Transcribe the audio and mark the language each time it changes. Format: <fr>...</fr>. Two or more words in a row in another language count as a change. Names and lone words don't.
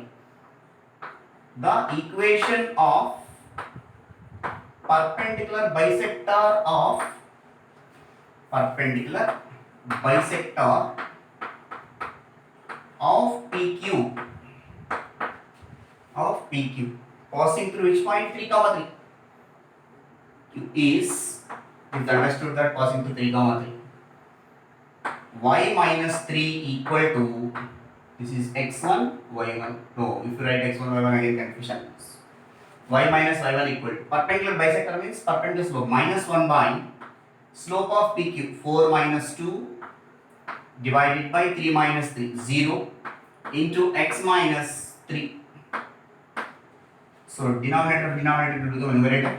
<en>The equation of perpendicular bisector of PQ passing through which point? 3, 3. Q is understood that passing through 3, 3. Y minus 3 equal to, this is x1, y1. No, if you write x1, y1 again confusion. Y minus y1 equal to, perpendicular bisector means perpendicular slope, -1 by slope of PQ, 4 minus 2 divided by 3 minus 3, 0 into x minus 3. So denominator will become numerator.</en>